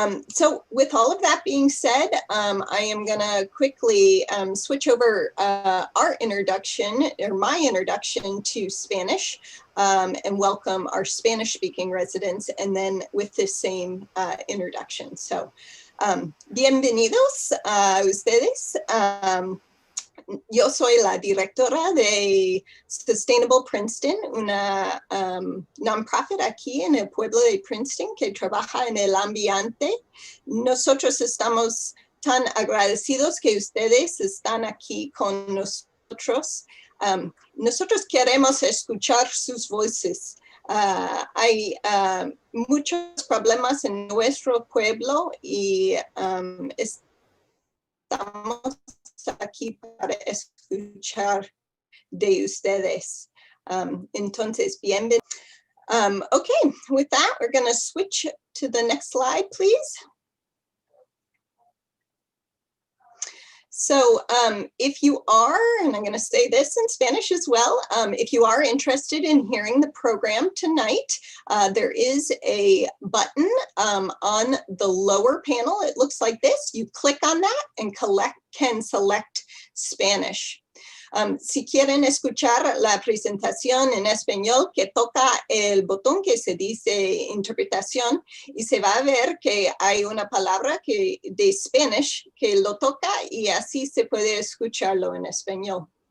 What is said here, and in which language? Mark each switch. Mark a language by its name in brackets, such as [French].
[English] So with all of that being said, I am going to quickly switch over our introduction, or my introduction, to Spanish and welcome our Spanish-speaking residents, and then with this same introduction. [Spanish] So, bienvenidos a ustedes. Yo soy la directora de Sustainable Princeton, una non-profit aquí en el pueblo de Princeton que trabaja en el ambiente. Nosotros estamos tan agradecidos que ustedes están aquí con nosotros. Nosotros queremos escuchar sus voces. Hay muchos problemas en nuestro pueblo y estamos aquí para escuchar de ustedes. Entonces, bienvenidos. [English] Okay, with that, we're going to switch to the next slide, please. So if you are, and I'm going to say this in Spanish as well, if you are interested in hearing the program tonight, there is a button on the lower panel. It looks like this. You click on that and can select Spanish. [Spanish] Si quieren escuchar la presentación en español, que toca el botón que se dice interpretación y se va a ver que hay una palabra de Spanish que lo toca y así se puede escucharlo en español.